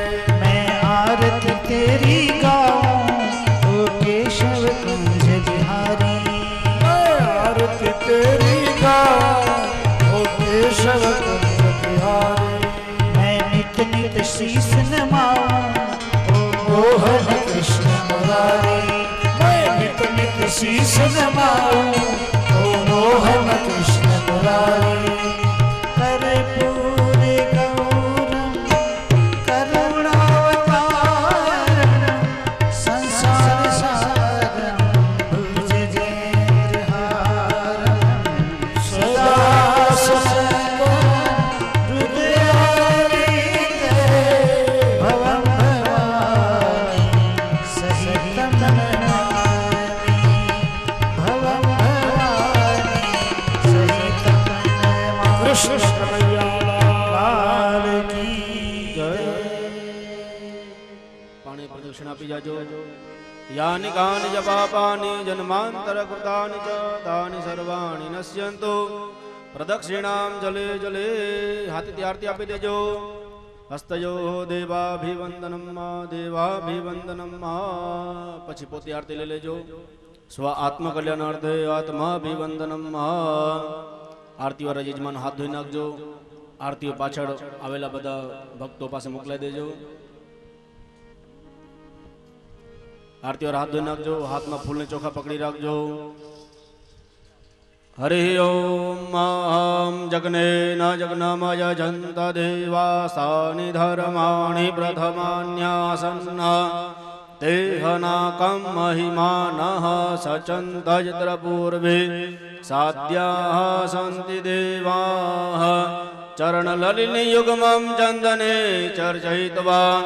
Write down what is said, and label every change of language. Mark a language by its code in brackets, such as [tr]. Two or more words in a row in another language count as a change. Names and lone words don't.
[hi] मैं आरती तेरी गाऊं ओ केशव कुंज बिहारी। मैं आरती तेरी गाऊं ओ केशव कुंज बिहारी। मैं नित नित शीस नमाऊं ओ मोहन कृष्ण मुरारी। मैं नित नित शीस नमाऊं ओ मोहन कृष्ण मुरारी। [sa] कर्पूर गौरम करुणावतारम संसार सारम भुजगेन्द्रहारम सदा भवं भवानी सहितं नमामि। भवं भवानी सहितं नमामि। [hi] कृष्ण कन्हैया लाल की जय। [gu] પાણી પ્રદક્ષિણા આપી જાજો [sa] यानि कानि च पापानि जन्मान्तरकृतानि च तानि सर्वाणि नश्यन्तु प्रदक्षिणां जले जले [gu] हाथीથી આરતી આપી દેજો [sa] हस्तयो देवाभिवन्दनम् देवाभिवन्दनम् [gu] પછી પોતે આરતી લઈ લેજો [sa] स्व आत्मकल्याणार्थे आत्माभिवन्दनम् [gu] આરતીવાળા યજમાન હાથ ધોઈ નાખજો આરતીઓ પાછળ આવેલા બધા ભક્તો પાસે મોકલાઈ દેજો આરતી ઔર હાથ ધોઈ નાખજો હાથ મેં ફૂલ ને ચોખા પકડી રખજો [sa] हरि ओम जगने न जगनमय जंत देवासानि धर्माणि प्रथमान्यासन्न तेहनाकं महिमानः सचन्तयत्र पूर्वे साध्याः सन्ति देवाः चरणललितयुग्मं चन्दने चर्चयित्वा